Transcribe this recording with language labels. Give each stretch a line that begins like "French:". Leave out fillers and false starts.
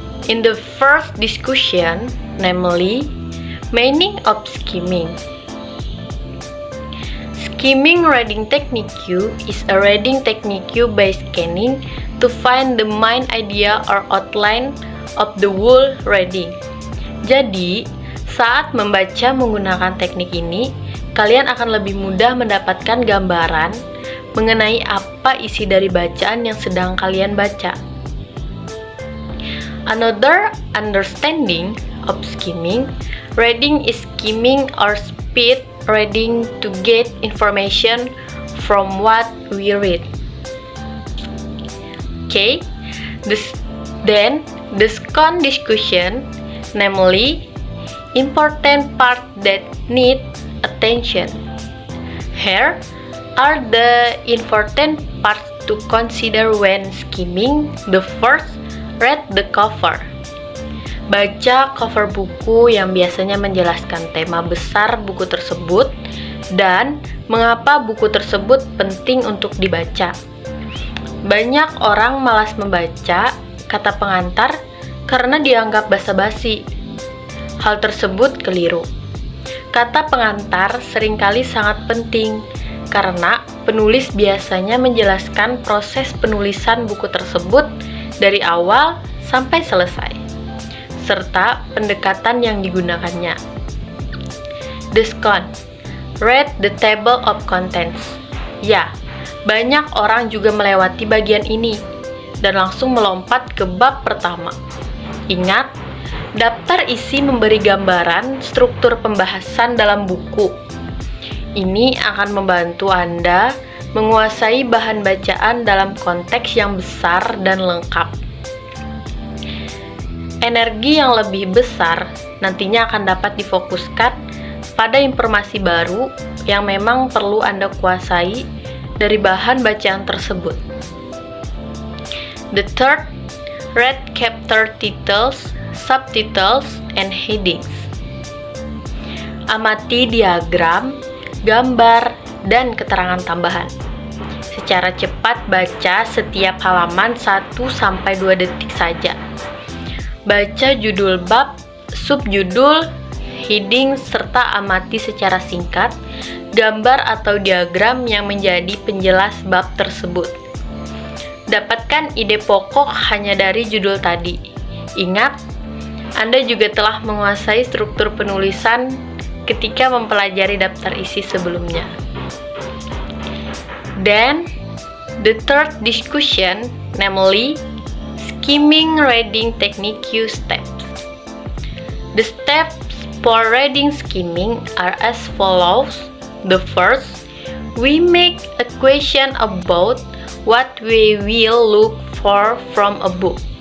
English: In the first discussion, namely, meaning of skimming. Skimming reading technique is a reading technique by scanning to find the main idea or outline of the whole reading.
Indonesian: Jadi, saat membaca menggunakan teknik ini, kalian akan lebih mudah mendapatkan gambaran mengenai apa isi dari bacaan yang sedang kalian baca.
English: Another understanding of skimming reading is skimming or speed reading to get information from what we read. Okay, then the second discussion, namely, important part that need attention. Here are the important parts to consider when skimming. The first, read the cover.
Indonesian: Baca cover buku yang biasanya menjelaskan tema besar buku tersebut dan mengapa buku tersebut penting untuk dibaca. Banyak orang malas membaca kata pengantar karena dianggap basa-basi. Hal tersebut keliru. Kata pengantar seringkali sangat penting karena penulis biasanya menjelaskan proses penulisan buku tersebut dari awal sampai selesai, serta pendekatan yang digunakannya.
English: The second, read the table of contents.
Indonesian: Ya, banyak orang juga melewati bagian ini dan langsung melompat ke bab pertama. Ingat, daftar isi memberi gambaran struktur pembahasan dalam buku. Ini akan membantu Anda menguasai bahan bacaan dalam konteks yang besar dan lengkap. Energi yang lebih besar nantinya akan dapat difokuskan pada informasi baru yang memang perlu Anda kuasai dari bahan bacaan tersebut.
English: The third, read chapter titles, subtitles, and headings.
Indonesian: Amati diagram, gambar, dan keterangan tambahan. Secara cepat baca setiap halaman 1-2 detik saja. Baca judul bab, subjudul, heading, serta amati secara singkat gambar atau diagram yang menjadi penjelas bab tersebut. Dapatkan ide pokok hanya dari judul tadi. Ingat, Anda juga telah menguasai struktur penulisan ketika mempelajari daftar isi sebelumnya.
English: Then, the third discussion, namely, skimming reading technique steps. The steps for reading skimming are as follows. The first, we make a question about what we will look for from a book.